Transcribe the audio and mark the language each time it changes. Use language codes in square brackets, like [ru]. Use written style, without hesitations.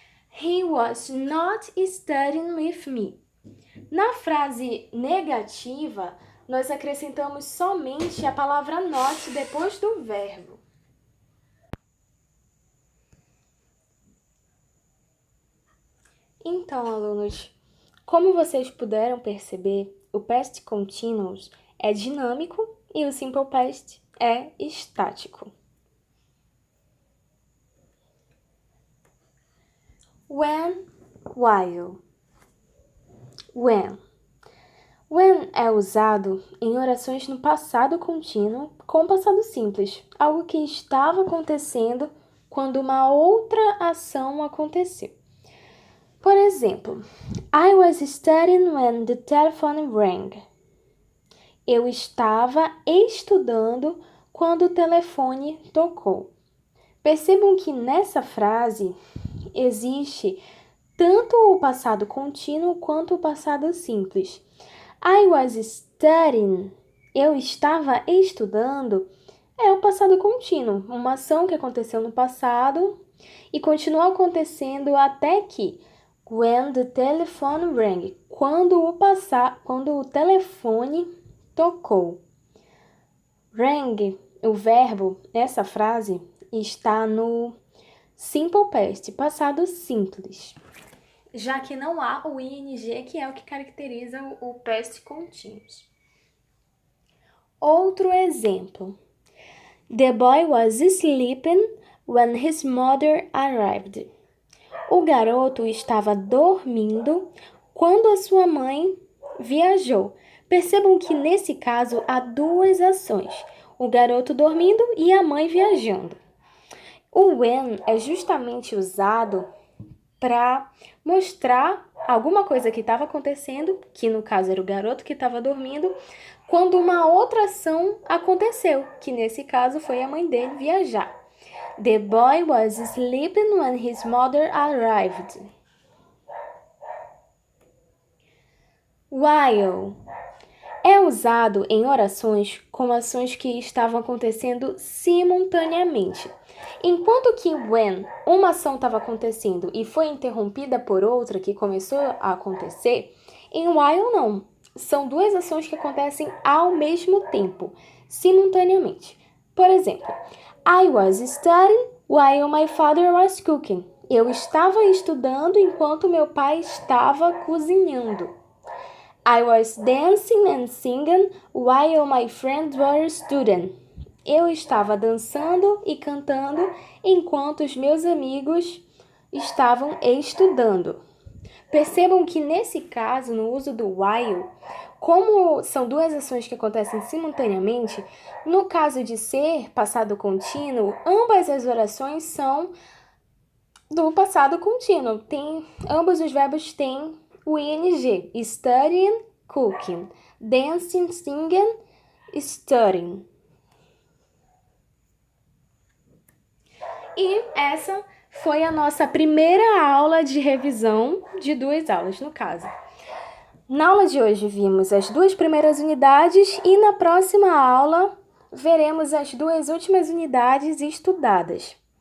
[en] He was not studying with me. [pt] Na frase negativa, nós acrescentamos somente a palavra not depois do verbo. Então, alunos, como vocês puderam perceber, o past continuous é dinâmico e o simple past é estático. [en] When, while. When. [pt] When é usado em orações no passado contínuo com passado simples, algo que estava acontecendo quando uma outra ação aconteceu. Por exemplo, [en] I was studying when the telephone rang. [pt] Eu estava estudando quando o telefone tocou. Percebam que nessa frase existe tanto o passado contínuo quanto o passado simples. [en] I was studying, [pt] eu estava estudando, é o passado contínuo, uma ação que aconteceu no passado e continua acontecendo até que [en] when the telephone rang, [pt] quando o telefone tocou. Rang, o verbo nessa frase, está no simple past, passado simples, já que não há o ing, que é o que caracteriza o past continuous. Outro exemplo. [en] The boy was sleeping when his mother arrived. [pt] O garoto estava dormindo quando a sua mãe viajou. Percebam que nesse caso há duas ações, o garoto dormindo e a mãe viajando. O when é justamente usado para mostrar alguma coisa que estava acontecendo, que no caso era o garoto que estava dormindo, quando uma outra ação aconteceu, que nesse caso foi a mãe dele viajar. [en] The boy was sleeping when his mother arrived. [pt] While é usado em orações como ações que estavam acontecendo simultaneamente. Enquanto que when uma ação estava acontecendo e foi interrompida por outra que começou a acontecer, em while não. São duas ações que acontecem ao mesmo tempo, simultaneamente. Por exemplo, [en] I was studying while my father was cooking. [pt] Eu estava estudando enquanto meu pai estava cozinhando. [en] I was dancing and singing while my friends were studying. [pt] Eu estava dançando e cantando enquanto os meus amigos estavam estudando. Percebam que nesse caso, no uso do while, como são duas ações que acontecem simultaneamente, no caso de ser passado contínuo, ambas as orações são do passado contínuo. Ambos os verbos têm o ing, studying, cooking, dancing, singing, studying. E essa foi a nossa primeira aula de revisão, de 2 aulas no caso. Na aula de hoje vimos as 2 primeiras unidades e na próxima aula veremos as 2 últimas unidades estudadas.